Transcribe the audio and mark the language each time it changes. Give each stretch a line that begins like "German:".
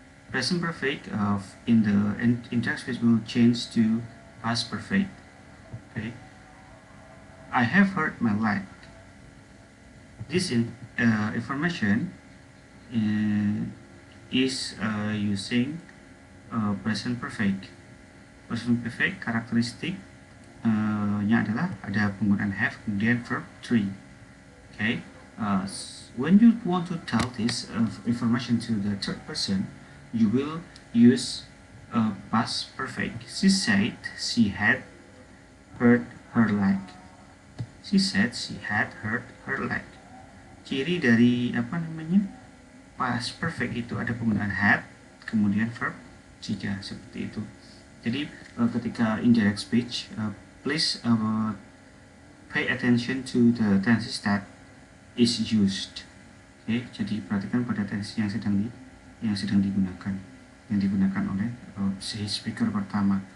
English: Present perfect in the indirect speech will change to past perfect. Okay, I have hurt my leg. This information is using present perfect.
Indonesian: Present perfect karakteristik nya adalah ada penggunaan have kemudian verb 3.
English: Okay, when you want to tell this information to the third person, you will use past perfect. She said she had hurt her leg. She said she had hurt her leg.
Indonesian: Ciri dari past perfect itu ada penggunaan had kemudian verb 3 seperti itu. Jadi ketika
English: indirect speech, please pay attention to the tenses that is used.
Indonesian: Okay, jadi perhatikan pada tenses yang sedang digunakan oleh si speaker pertama.